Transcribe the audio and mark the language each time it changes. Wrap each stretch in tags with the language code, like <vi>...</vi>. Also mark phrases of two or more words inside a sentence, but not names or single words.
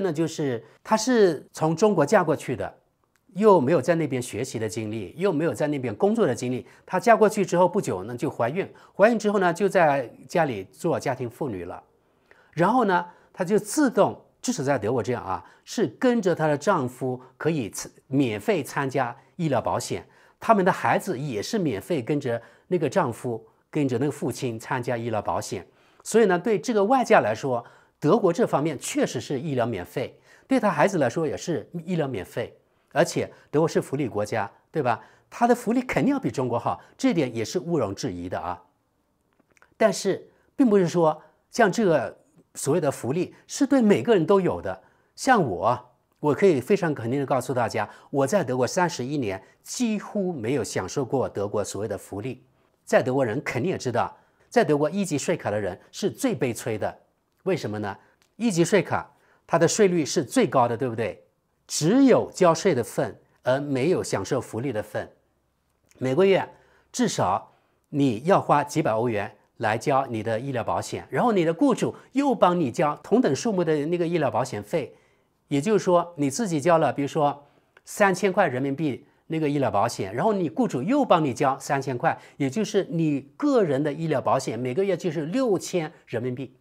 <zh>呢，就是她是從中國嫁過去的，又沒有在那邊學習的經歷，又沒有在那邊工作的經歷，她嫁過去之後不久呢就懷孕之後呢就在家裡做家庭婦女了，然後呢她就自動，至少在德國這樣是跟着她的丈夫可以免費參加醫療保險，他們的孩子也是免費跟着那個丈夫跟着那個父親參加醫療保險。所以呢，对這個外嫁來說，德國這方面確實是醫療免費，對他孩子來說也是醫療免費，而且德國是福利國家，對吧？他的福利肯定要比中國好，這點也是毋庸置疑的但是並不是說像這個所謂的福利是對每個人都有的。像我可以非常肯定的告訴大家，我在德國31年幾乎沒有享受過德國所謂的福利。在德國人肯定也知道，在德國1級稅卡的人是最悲催的。為什麼呢？1級稅卡它的稅率是最高的，對不對？只有交稅的份，而沒有享受福利的份。每個月至少你要花幾百歐元來交你的醫療保險，然後你的雇主又幫你交同等數目的那個醫療保險費，也就是說你自己交了比如說3000塊人民幣那個醫療保險，然後你雇主又幫你交3000塊，也就是你個人的醫療保險每個月就是6000人民幣。</zh>